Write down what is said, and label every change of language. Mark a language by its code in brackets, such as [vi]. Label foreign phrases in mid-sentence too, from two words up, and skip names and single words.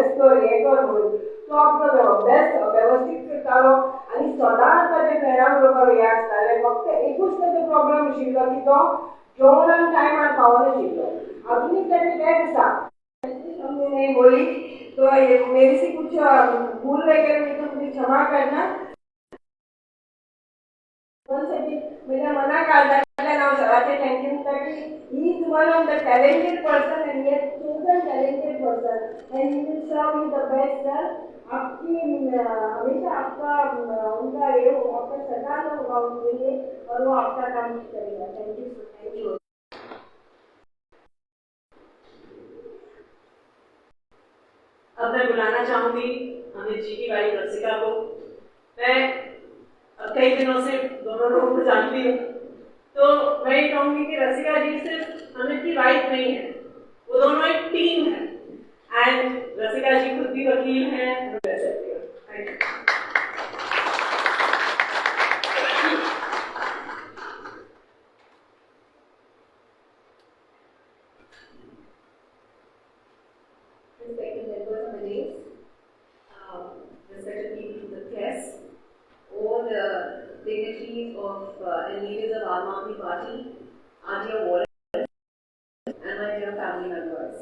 [kok] कर हें कर म्हणून तो आपलो अभ्यास वेवस्थीत करतालो आनी सदांच ताच्या फ्रेंडा बरोबर हें आसतालें फक्त एकूच ताचो प्रॉब्लम आशिल्लो की तो जेवणाक टायमार पावनाशिल्लो अजुनूय ताचें तेंच आसा [hi] हमने नहीं बोली तो मेरे से कुछ भूल वगैरह हुई तो मुझे क्षमा करना [mr] मेरा मना काढला नाव सराचे [en] थँक्यू he is one of the talented person and he has chosen talented person and he will serve you the best sir [hi] आपकी हमेशा आपका उनका ये आपका सदा होगा उनके लिए और वो आपका काम करेगा [en] thank you [hi] अब मैं बुलाना चाहूंगी अमित जी की वाइफ रसिका को। मैं कई दिनों से दोनों लोगों को जानती हूँ, तो मैं ये कहूंगी कि रसिका जी सिर्फ अमित की वाइफ नहीं है, वो दोनों एक टीम है। एंड रसिका जी खुद भी वकील हैं। [en] Respected members of the dais, respected people from the press, all the dignitaries of and leaders of Aam Aadmi Party, our dear volunteers, and my dear family members.